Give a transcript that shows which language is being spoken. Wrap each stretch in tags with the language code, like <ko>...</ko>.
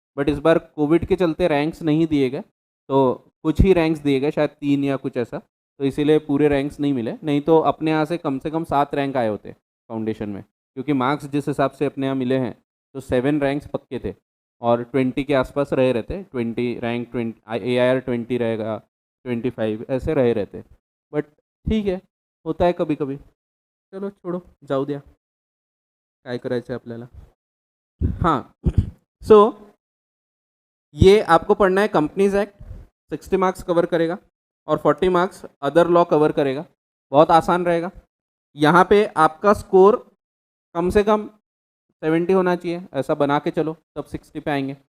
<hi>But इस बार Covid के चलते रैंक्स नहीं दिए गए, तो कुछ ही रैंक्स दिए गए, शायद 3 या कुछ ऐसा, तो इसीलिए पूरे रैंक्स नहीं मिले। नहीं तो अपने यहाँ से कम 7 रैंक आए होते फाउंडेशन में, क्योंकि मार्क्स जिस हिसाब से अपने यहाँ मिले हैं तो 7 रैंक्स पक्के थे, और 20 के आसपास रहे रहते, 20 रैंक, 20 AIR 20 रहेगा, 25 ऐसे रहे रहते। बट ठीक है, होता है कभी कभी, चलो छोड़ो,</hi> <mr>जाऊ द्या, काय करायचं आहे आपल्याला।</mr> <hi>हाँ, सो ये आपको पढ़ना है कंपनीज एक्ट, 60 मार्क्स कवर करेगा, और 40 मार्क्स अदर लॉ कवर करेगा, बहुत आसान रहेगा। यहाँ पे आपका स्कोर कम से कम 70 होना चाहिए, ऐसा बना के चलो, तब 60 पे आएंगे।</hi>